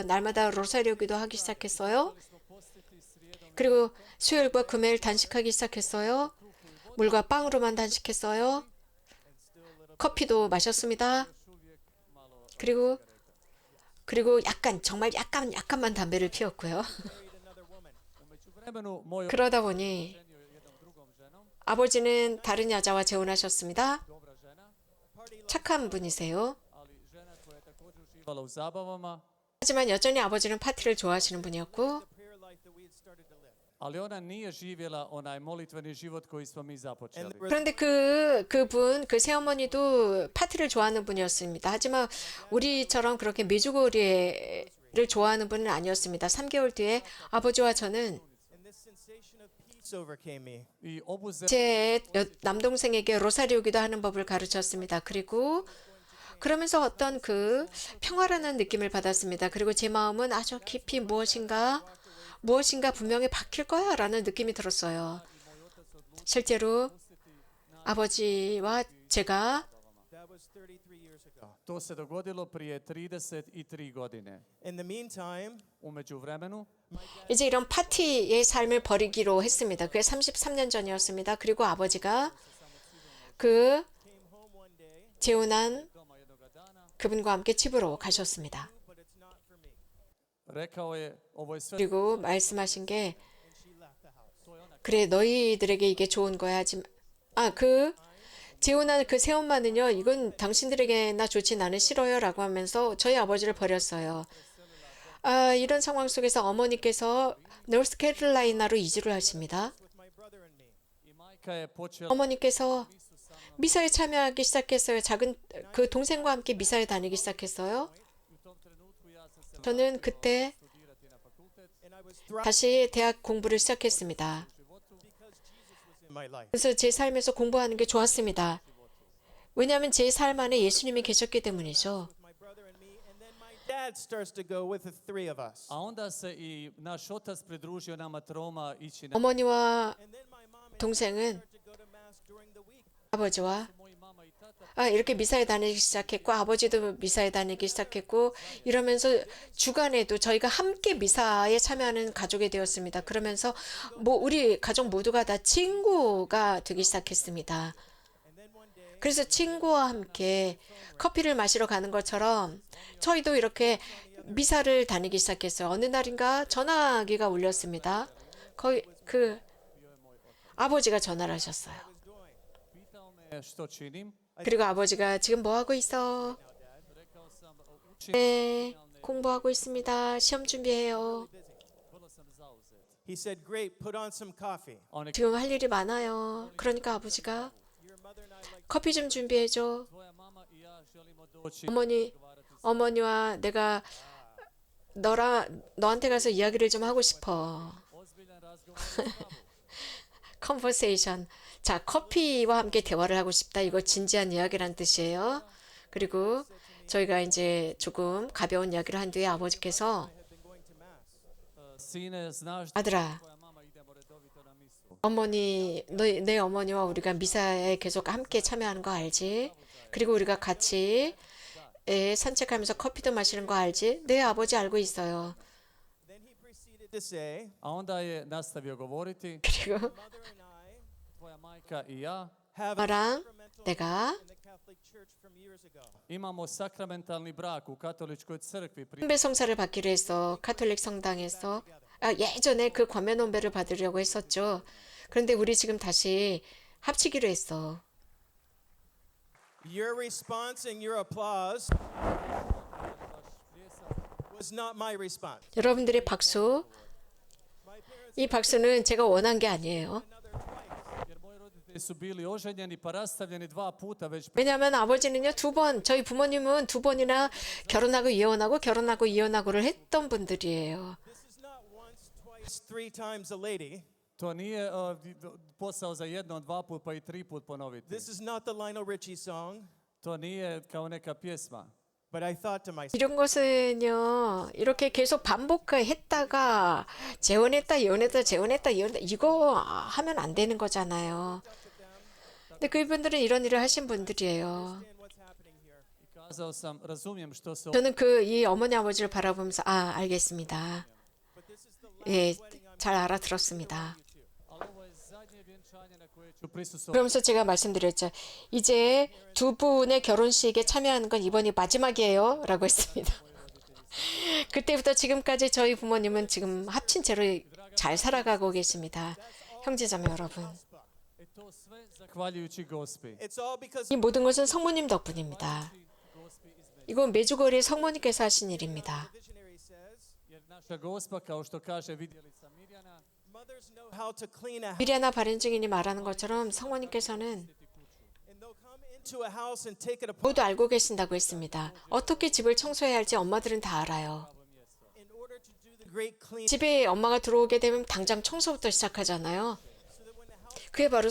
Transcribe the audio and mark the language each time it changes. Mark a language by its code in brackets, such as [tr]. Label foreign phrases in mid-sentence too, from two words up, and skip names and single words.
[ko] 날마다 로사리오 기도하기 시작했어요. 그리고 수요일과 금요일 단식하기 시작했어요. 물과 빵으로만 단식했어요. 커피도 마셨습니다. 그리고 약간만 담배를 피웠고요. [hr] u međuvremenu moj [ko] 그러다 보니 [hr] oženio jednom drugom ženom, [ko] 아버지는 다른 여자와 재혼하셨습니다. [hr] dobra žena, [ko] 착한 분이세요. [hr] ali žena koja je također uživala u zabavama, [ko] 하지만 여전히 아버지는 파티를 좋아하시는 분이었고 [en] Prayer life that we had started to live. [hr] ali ona nije živjela onaj molitveni život koji smo mi započeli. [en] And there was [ko] 그런데 그 새어머니도 파티를 좋아하는 분이었습니다. 하지만 우리처럼 그렇게 메주고리를 좋아하는 분은 아니었습니다. 3개월 뒤에 아버지와 저는 [en] and this sensation of peace overcame me. [hr] I obuze [ko] 제 남동생에게 로사리오 기도하는 법을 가르쳤습니다. 그리고 그러면서 어떤 그 평화라는 느낌을 받았습니다. 그리고 제 마음은 아주 깊이 무엇인가 분명히 바뀔 거야 라는 느낌이 들었어요. 실제로 아버지와 제가 [en] That was 33 years ago. [hr] To se dogodilo prije 33 godine. [en] In the meantime, [hr] U međuvremenu, [ko] 이제 이런 파티의 삶을 버리기로 했습니다. 그게 33년 전이었습니다. 그리고 아버지가 그 [en] came home one day, [ko] 재혼한 그분과 함께 집으로 가셨습니다. [en] but it's not for me. [hr] rekao je, ovo je sve [ko] 그리고 말씀하신 게 [en] And she left the house. [ko] 그래 너희들에게 이게 좋은 거야. 그 재혼한 그 새엄마는요. 이건 당신들에게나 좋지 나는 싫어요 라고 하면서 저희 아버지를 버렸어요. 이런 상황 속에서 어머니께서 노스캐롤라이나로 이주를 하십니다. [en] With my brother and me. [hr] i majka je počela [ko] 어머니께서 미사에 참여하기 시작했어요. 작은 그 동생과 함께 미사에 다니기 시작했어요. [hr] u tom trenutku ja sam se [ko] 저는 그때 [hr] studirati na fakultet. [en] And I was thriving [ko] 다시 대학 공부를 시작했습니다. [en] in my life. [ko] 그래서 제 삶에서 공부하는 게 좋았습니다. 왜냐하면 제 삶 안에 예수님이 계셨기 때문이죠. [en] With my brother and me. And then my dad starts to go with the three of us. [hr] A onda se i naš otac pridružio nama troma ići na [ko] 어머니와 [en] And then my mom and [ko] 동생은 [en] to go to mass during the week. [ko] 아버지와 [hr] moji mama i tata. [ko] 이렇게 미사에 다니기 시작했고 아버지도 미사에 다니기 시작했고 이러면서 주간에도 저희가 함께 미사에 참여하는 가족이 되었습니다. 그러면서 우리 가족 모두가 다 친구가 되기 시작했습니다. 그래서 친구와 함께 커피를 마시러 가는 것처럼 저희도 이렇게 미사를 다니기 시작했어요. 어느 날인가 전화기가 울렸습니다. 거의 그 아버지가 전화를 하셨어요. [hr] Pitao me što činim. [ko] 그리고 아버지가 지금 뭐 하고 있어? [hr] Rekao sam, učim, [ko] 네, 공부하고 있습니다. 시험 준비해요. [hr] vrlo sam zauzet. [en] He said, "Great, put on some coffee." [hr] A on je [ko] 지금 할 일이 많아요. 그러니까 아버지가 [en] Your mother and I like [ko] 커피 좀 준비해줘. [hr] tvoja mama i ja želimo doći [ko] 어머니와 내가 너한테 가서 이야기를 좀 하고 싶어. [hr] ozbiljan razgovor o Bogu. [ko] 컨버세이션. 자, 커피와 함께 대화를 하고 싶다. 이거 진지한 이야기란 뜻이에요. 그리고 저희가 이제 조금 가벼운 이야기를 한 뒤에 아버지께서 [en] have been going to mass. [hr] Sine, znaš da [ko] 아들아, [hr] tvoja mama idemo redovito na misu. [ko] 어머니, 내 어머니와 우리가 미사에 계속 함께 참여하는 거 알지? 그리고 우리가 같이 산책하면서 커피도 마시는 거 알지? 네, 아버지 알고 있어요. [en] Then he proceeded to say, [hr] A onda je nastavio govoriti, [ko] 그리고 [en] "Mother and I [hr] tvoja majka i ja [en] have a [ko] 너랑 [en] sacramental [ko] 내가 [en] in the Catholic Church from years ago. [hr] imamo sakramentalni brak u katoličkoj crkvi. [ko] 선배 성사를 받기로 했어. 카톨릭 성당에서. 예전에 그 권면원배를 받으려고 했었죠. 그런데 우리 지금 다시 합치기로 했어. [en] Your response and your applause was not my response. [ko] 여러분들의 박수, [en] My parents [ko] 이 박수는 제가 원한 게 아니에요. [en] another twice. [hr] Jer moji roditelji su bili oženjeni pa rastavljeni 2 puta već. [ko] 왜냐하면 아버지는요, 2번, 저희 부모님은 2번이나 결혼하고 이혼하고 결혼하고 이혼하고를 했던 분들이에요. [en] This is not once, twice, three times a lady. [hr] To nije posao za jednom, 2 put pa i 3 put ponoviti. [en] This is not the Lionel Richie song. [hr] To nije kao neka pjesma. [en] But I thought to myself, [ko] 이런 것은요, 이렇게 계속 반복했다가 재혼했다, 이혼했다, 재혼했다, 이혼했다, 이거 하면 안 되는 거잖아요. 근데 그분들은 이런 일을 하신 분들이에요. [en] understand what's happening here. [hr] I kazao sam, razumijem što se [ko] 저는 이 어머니 아버지를 바라보면서 알겠습니다. [en] But this is the last [ko] 예, [en] wedding I'm [ko] 잘 알아들었습니다. [hr] ali ovo je zadnje vjenčanje na koje ću prisustvovati. [ko] 그러면서 제가 말씀드렸죠. 이제 두 분의 결혼식에 참여하는 건 이번이 마지막이에요. 라고 했습니다. 그때부터 지금까지 저희 부모님은 지금 합친 채로 잘 살아가고 계십니다. 형제자매 여러분. [hr] E to sve zahvaljujući Gospi. [en] It's all because [ko] 이 모든 것은 성모님 덕분입니다. 이건 메주거리 성모님께서 하신 일입니다. [en] the visionary says, [hr] Jer naša Gospa, kao što kaže vidjelica Mirjana, [en] mothers know how to clean a house. [ko] 미리아나 발인 증인이 말하는 것처럼 성모님께서는 [en] And they'll come into a house and take it apart [ko] 모두 알고 계신다고 했습니다. 어떻게 집을 청소해야 할지 엄마들은 다 알아요. [en] in order to do the great clean. [ko] 집에 엄마가 들어오게 되면 당장 청소부터 시작하잖아요. 그게 바로 성모님이라고 했습니다.